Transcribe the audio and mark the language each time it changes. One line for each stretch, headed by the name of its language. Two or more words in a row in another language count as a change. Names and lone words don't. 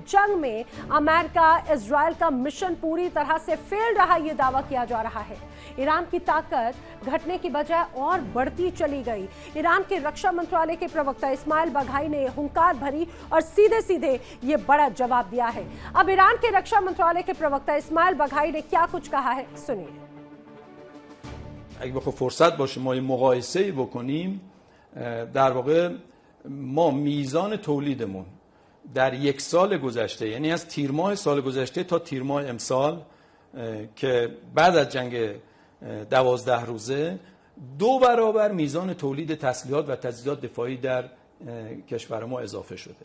Hindi: जंग में अमेरिका इजराइल का मिशन पूरी तरह से फेल रहा, यह दावा किया जा रहा है। ईरान की ताकत घटने की बजाय और बढ़ती चली गई। ईरान के रक्षा मंत्रालय के प्रवक्ता इस्माइल बाघाई ने हुंकार भरी और सीधे सीधे ये बड़ा जवाब दिया है। अब ईरान के रक्षा मंत्रालय के प्रवक्ता इस्माइल बाघाई ने क्या कुछ कहा है, सुनिए।
Persian: اگه بخواد فرصت باشه ما مقایسه‌ای بکنیم، در واقع ما میزان تولیدمون در یک سال گذشته، یعنی از تیر ماه سال گذشته تا تیر ماه امسال که بعد از جنگ 12 روزه 2 برابر میزان تولید تسلیحات و تجهیزات دفاعی در کشور ما اضافه شده.